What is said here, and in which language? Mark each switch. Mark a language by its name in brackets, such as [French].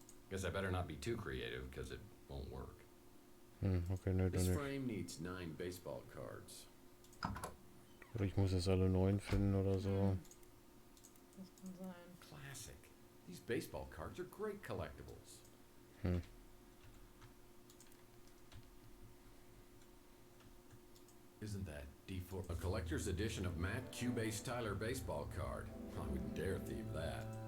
[English] Guess I better not be too creative because it won't work. [German] Okay, nö, dann [English] This [German] nicht. [English] frame needs 9 baseball cards. [German] Oder ich muss jetzt alle 9 finden oder so. Das kann sein. [English] Classic. These baseball cards are great collectibles. Isn't that D4 a collector's edition of Matt Cubase Tyler baseball card? I wouldn't dare thieve that.